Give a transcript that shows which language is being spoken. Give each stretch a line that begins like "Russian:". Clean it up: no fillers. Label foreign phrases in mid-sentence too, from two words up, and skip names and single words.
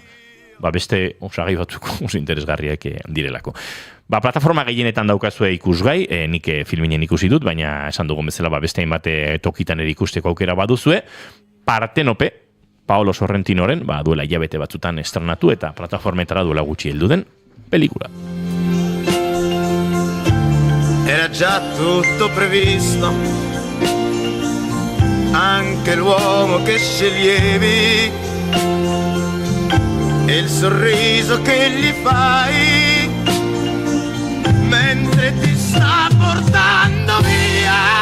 Basque: Beste osagai batzuko oso interesgarriak direlako. Plataforma gehienetan daukazue ikusgai, nik filminen ikusi dut, baina esan dugun bezala beste hainbat tokitan ere ikusteko aukera baduzue. Partenope, Paolo Sorrentinoren, duela hilabete batzutan estrenatu eta plataformetara duela gutxi heldu den pelikula.
Italian: Era già tutto previsto, anche l'uomo che sceglievi, e il sorriso che gli fai mentre ti sta portando via.